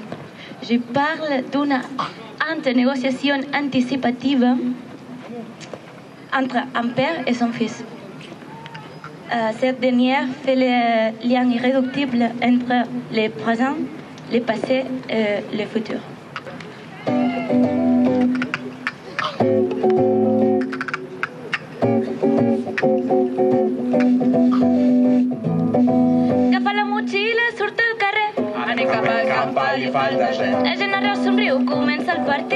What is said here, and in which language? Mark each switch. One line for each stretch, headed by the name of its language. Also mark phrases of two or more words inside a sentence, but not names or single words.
French: Je parle d'une négociation anticipative entre un père et son fils. Cette dernière fait le lien irréductible entre le présent, le passé et le futur.
Catalan: Agafa la motxilla, surt al carrer. Anem cap al camp, li falta res. La gent arreu somriu, comença el partit.